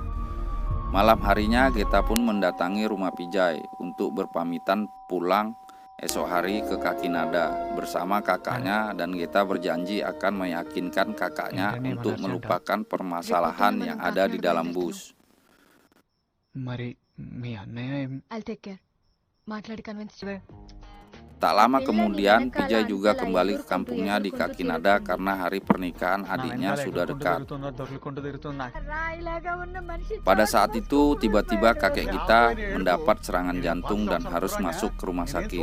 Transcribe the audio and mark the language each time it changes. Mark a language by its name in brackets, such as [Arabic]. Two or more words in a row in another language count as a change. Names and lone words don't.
[Indonesian] Malam harinya, Geta pun mendatangi rumah Pijay untuk berpamitan pulang esok hari ke Kakinada bersama kakaknya dan Geta berjanji akan meyakinkan kakaknya [Telugu] ఏంటని [Indonesian] untuk [Telugu] మనసు [Indonesian] melupakan permasalahan yang ada di dalam bus. [Telugu] మరి మీ అన్నయ్య [English] I'll take care మాట్లాడి convince [Indonesian] Tak lama kemudian, Vijay juga kembali ke kampungnya di Kakinada karena hari pernikahan adiknya sudah dekat. Pada saat itu, tiba-tiba kakek Gita mendapat serangan jantung dan harus masuk ke rumah sakit.